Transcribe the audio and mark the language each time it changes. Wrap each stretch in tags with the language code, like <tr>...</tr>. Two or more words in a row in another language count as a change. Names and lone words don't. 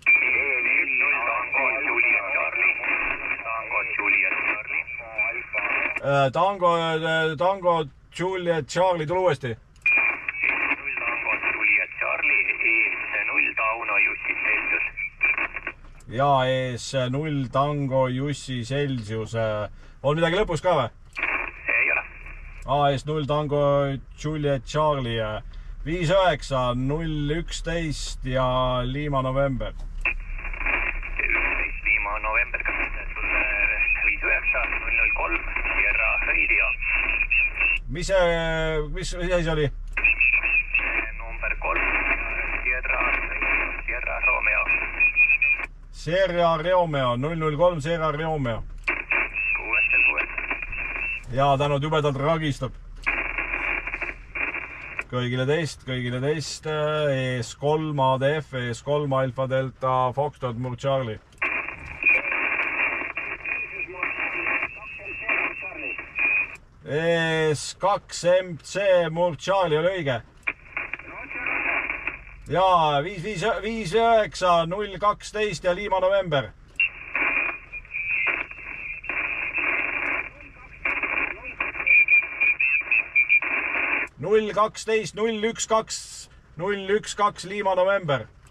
<et>Tango Juliet Charlie, tule uuesti. ja ES0 Tango Jussi Celsius. on midagi lõpus ka või? ei ole. ES0 Tango Juliet Charlie 59011 ja Lima November. 11 Lima November, kas sulle 59 mis asi oli? Number 3, Sierra Romeo. Sierra Romeo, 003 Sierra Romeo. 6. Ja tänud jubedalt ragistab. Kõigile teist, ES3 ADF, ES3 Alfa Delta Foxtrot Mur Charlie. ES2 MC Mur Charlie oli õige. Jaa, 559 012 ja Lima November. Null 12 012 Lima November.</et>